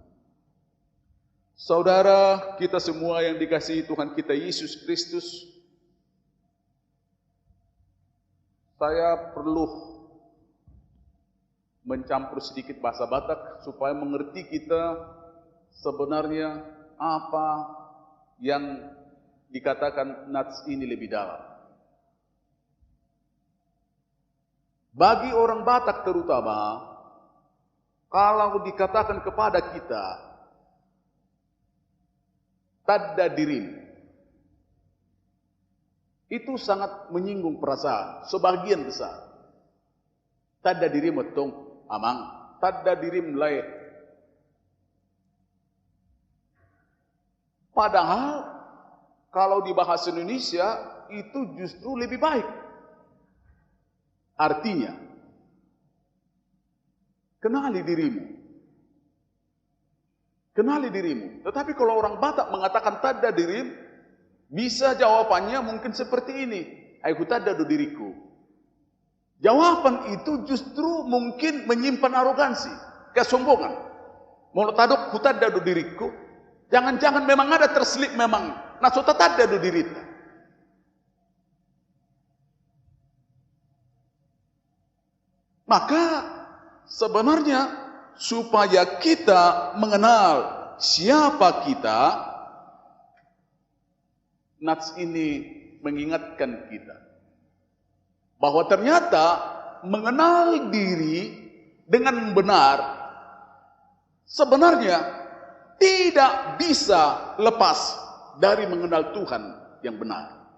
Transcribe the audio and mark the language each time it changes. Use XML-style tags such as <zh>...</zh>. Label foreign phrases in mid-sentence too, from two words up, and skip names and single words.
<id>Saudara kita semua yang dikasihi Tuhan kita Yesus Kristus, saya perlu mencampur sedikit bahasa Batak supaya mengerti kita sebenarnya apa yang dikatakan nats ini lebih dalam. Bagi orang Batak terutama, kalau dikatakan kepada kita</id> <bbc>tadda dirim,</bbc> <id>itu sangat menyinggung perasaan sebagian besar.</id> <bbc>Tadda dirim metong amang, tadda dirim lain.</bbc> <id>Padahal kalau di bahasa Indonesia itu justru lebih baik. Artinya, kenali dirimu. Kenali dirimu. Tetapi kalau orang Batak mengatakan</id> <bbc>tadda dirim,</bbc> <id>bisa jawabannya mungkin seperti ini.</id> <bbc>Aku tadda do diriku.</bbc> <id>Jawaban itu justru mungkin menyimpan arogansi, kesombongan.</id> <bbc>Mau tadok ku tadda do diriku.</bbc> <id>Jangan-jangan memang ada terselip memang. Nah,</id> <bbc>sota tadda do dirita.</bbc> <id>Maka sebenarnya supaya kita mengenal siapa kita, nats ini mengingatkan kita bahwa ternyata mengenal diri dengan benar sebenarnya tidak bisa lepas dari mengenal Tuhan yang benar.</id>